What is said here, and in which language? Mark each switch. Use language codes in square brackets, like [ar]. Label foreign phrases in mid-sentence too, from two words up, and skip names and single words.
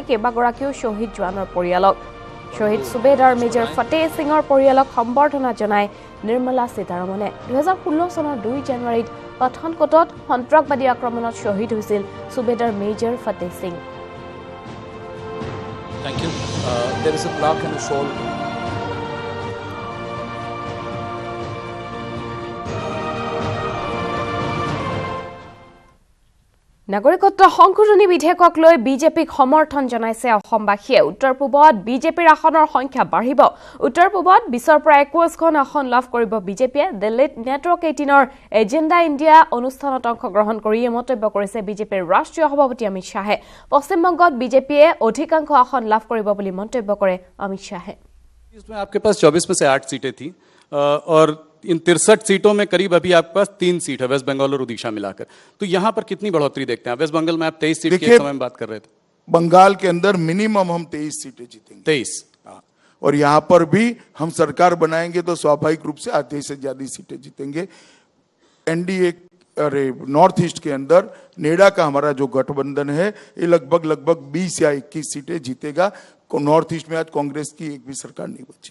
[as] কেইবাগৰাকীও শহীদ জোৱানৰ পৰিয়ালক শহীদ সুবেদাৰ মেজৰ ফতেহ সিঙৰ পৰিয়ালক সম্বৰ্ধনা জনায় নিৰ্মলা সীতাৰমণে 2016 চনৰ 2 জানুৱাৰীত পাঠানকোটত সন্ত্ৰাসবাদী আক্ৰমণত শহীদ হৈছিল সুবেদাৰ মেজৰ ফতেহ সিং [en] Thank you. There is a plaque and a shawl. [as] নাগৰিকত্ব সংশোধনী বিধেয়কক লৈ বিজেপিক সমৰ্থন জনাইছে অসমবাসীয়ে উত্তৰ পূবত বিজেপিৰ আসনৰ সংখ্যা বাঢ়িব উত্তৰ পূবত 20ৰ পৰা 21খন আসন লাভ কৰিব বিজেপিয়ে দিল্লীত নেটৱৰ্ক 18ৰ এজেণ্ডা ইণ্ডিয়া অনুষ্ঠানত অংশগ্ৰহণ কৰি মন্তব্য কৰিছে বিজেপিৰ ৰাষ্ট্ৰীয় সভাপতি অমিত শ্বাহে পশ্চিম বংগত বিজেপিয়ে অধিকাংশ আসন লাভ কৰিব বুলি মন্তব্য কৰে অমিত শ্বাহে [hi] इसमें आपके पास 24 में से 8 सीटें थी और इन 63 सीटों में करीब अभी आपके पास 3 सीट है वेस्ट बंगाल और उड़ीसा मिलाकर तो यहां पर कितनी बढ़ोतरी देखते हैं वेस्ट बंगाल में आप 23 सीट के समय में बात कर रहे थे बंगाल के अंदर मिनिमम हम 23 सीटें जीतेंगे 23 और यहां पर भी हम सरकार बनाएंगे तो स्वाभाविक रूप से आधे से ज्यादा सीटें जीतेंगे एनडीए अरे नॉर्थ ईस्ट के अंदर नेडा का हमारा जो गठबंधन है ये लगभग 20 या 21 सीटें जीतेगा नॉर्थ ईस्ट में आज कांग्रेस की एक भी सरकार नहीं बची